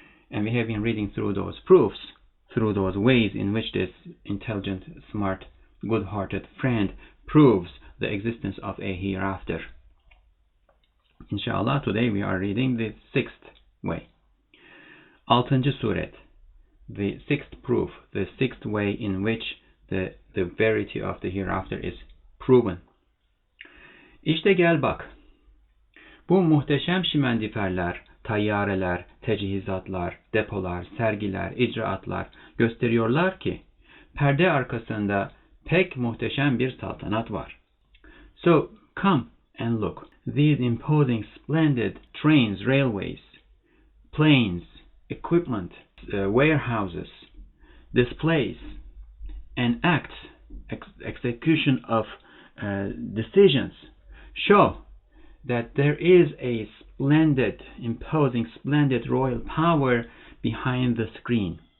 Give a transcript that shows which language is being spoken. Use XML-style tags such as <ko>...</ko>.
<en>And we have been reading through those proofs, through those ways in which this intelligent, smart, good-hearted friend proves the existence of a hereafter. Inshallah, today we are reading the 6th way. 6. suret, the 6th proof, the 6th way in which the verity of the hereafter is proven.</en> <tr>İşte gel bak. Bu muhteşem şimendiferler tayyareler, tecihizatlar, depolar, sergiler, icraatlar gösteriyorlar ki perde arkasında pek muhteşem bir saltanat var.</tr> <en>So come and look. These imposing, splendid trains, railways, planes, equipment, warehouses, displays, and acts, execution of decisions show that there is a splendid, imposing, splendid royal power behind the screen.</en>